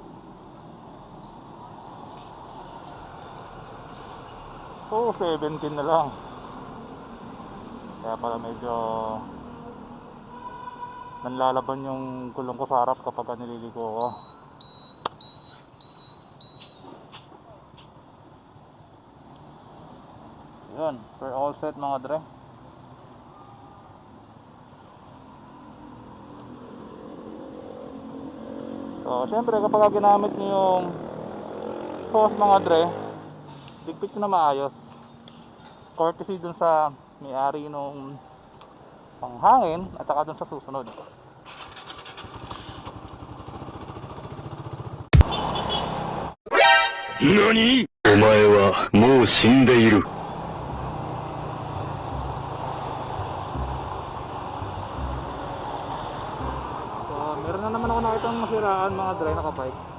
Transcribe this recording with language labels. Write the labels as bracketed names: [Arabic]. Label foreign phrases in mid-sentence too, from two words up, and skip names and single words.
[Filipino] So 17 na lang. Kaya pala medyo nanlalaban yung gulong ko sa harap kapag nililigo ko. Yun, [English] we're all set [Filipino] mga dre. So syempre kapag ginamit niyo yung hose mga dre, digpit na maayos. Courtesy dun sa may-ari nung panghangin at saka dun sa susunod. [Japanese] NANI?! お前はもう死んでいる。 [Filipino] So meron na naman ako nakitang masiraan mga dry na kabike.